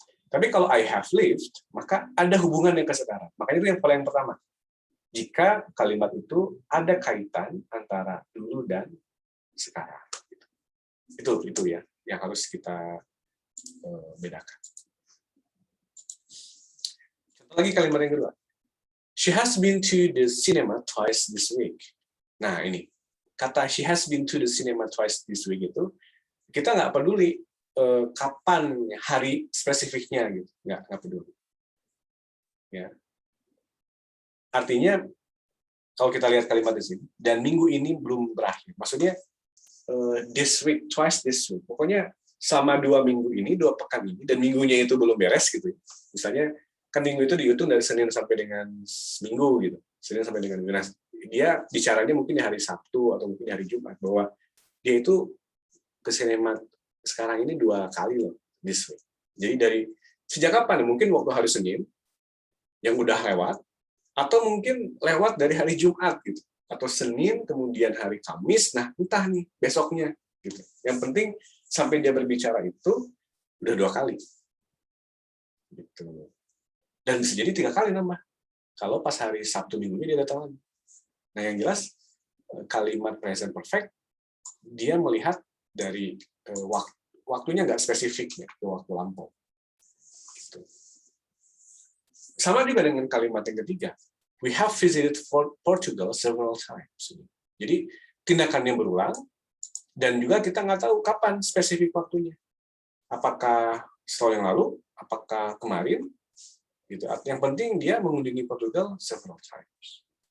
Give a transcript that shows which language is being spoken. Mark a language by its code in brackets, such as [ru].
[id] Tapi kalau I have lived, maka ada hubungan yang ke sekarang. Makanya itu yang paling pertama. Jika kalimat itu ada kaitan antara dulu dan sekarang. Itu ya yang harus kita bedakan. Contoh lagi kalimat yang kedua. [en] She has been to the cinema twice this week. [id] Nah ini, kata [en] she has been to the cinema twice this week [id] itu, kita nggak peduli kapan hari spesifiknya gitu, nggak peduli. Ya. Artinya kalau kita lihat kalimat di sini, dan minggu ini belum berakhir. Maksudnya [en] this week, twice this week. [id] Pokoknya selama 2 minggu ini, 2 pekan ini, dan minggunya itu belum beres gitu. Misalnya kan minggu itu dihitung dari Senin sampai dengan Minggu gitu, Senin sampai dengan Minggu. Nah, dia bicaranya mungkin di hari Sabtu atau mungkin di hari Jumat bahwa dia itu ke sinema sekarang ini 2 kali loh [en] this week. [id] Jadi dari sejak kapan? Mungkin waktu hari Senin yang udah lewat, atau mungkin lewat dari hari Jumat gitu, atau Senin kemudian hari Kamis. Nah entah nih besoknya gitu. Yang penting sampai dia berbicara itu udah 2 kali. Gitu. Dan bisa jadi 3 kali nambah. Kalau pas hari Sabtu Minggunya dia datang lagi. Nah yang jelas kalimat present perfect dia melihat dari waktunya nggak spesifik ya, ke waktu lampau. Gitu. Sama juga dengan kalimat yang ketiga. [en] We have visited Portugal several times. [id] Jadi tindakannya berulang, dan juga kita nggak tahu kapan spesifik waktunya. Apakah setahun yang lalu, apakah kemarin, gitu. Yang penting dia mengunjungi Portugal [en] several times.